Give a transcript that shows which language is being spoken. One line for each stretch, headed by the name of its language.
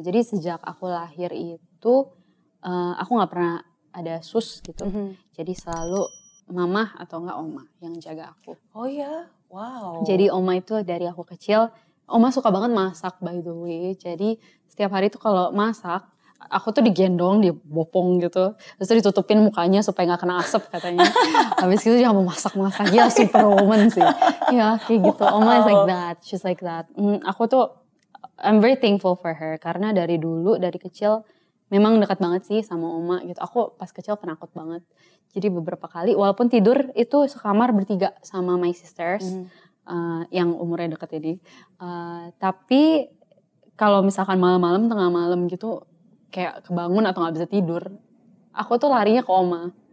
Indonesian: Jadi sejak aku lahir itu aku nggak pernah ada sus gitu. Jadi selalu mama atau enggak oma yang jaga aku. Oh ya, wow. Jadi oma itu dari aku kecil. Oma suka banget masak
English: by the way.
Indonesian: Jadi setiap hari tuh kalau masak, aku tuh digendong, dibopong gitu. Terus tuh ditutupin mukanya supaya gak kena asap katanya. Habis itu dia mau masak-masak. Ya
English: superwoman
Indonesian: sih. Ya kayak gitu.
English: Oma is like that. She's like that.
Indonesian: Aku tuh,
English: I'm very thankful for her.
Indonesian: Karena dari dulu, dari kecil, memang dekat banget sih sama oma gitu. Aku pas kecil penakut banget. Jadi beberapa kali, walaupun tidur itu sekamar bertiga sama
English: my sisters.
Indonesian: Yang umurnya deket ini. Tapi kalau misalkan malam-malam, tengah malam gitu, kayak kebangun atau gak bisa tidur, aku tuh larinya ke oma.